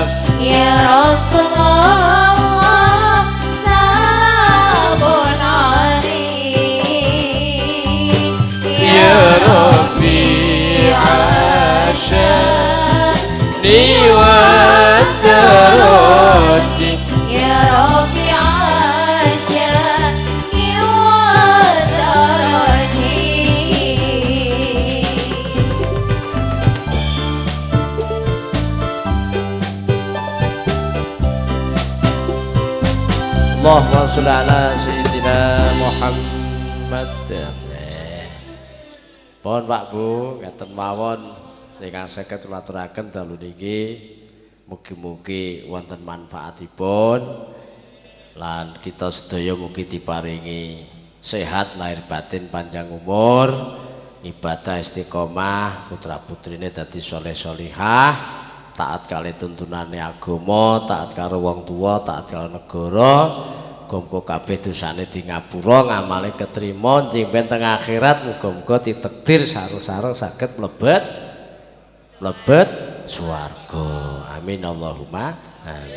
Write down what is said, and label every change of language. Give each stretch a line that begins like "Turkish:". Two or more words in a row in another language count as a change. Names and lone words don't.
Arabic: يا رسول الله سلام عليه يا رفيع الشأن و درجي يا رفيع الشأن والدرج اللهم صل على سيدنا محمد.
Javanese: Pun Pak Bu, ngaten mawon ingkang saged maturaken dalu niki mugi-mugi wonten manfaatipun lan kita sedaya mugi diparingi sehat lahir batin panjang umur ibadah istiqomah putra-putrine dadi saleh salihah taat kali tuntunane agama taat karo wong tua taat karo negara muga-muga kabeh dosane di ngapura ngamale ketrima njimpen teng akhirat muga-muga ditakdir sareng-sareng saged mlebet swarga
Arabic: آمين اللهم آمين.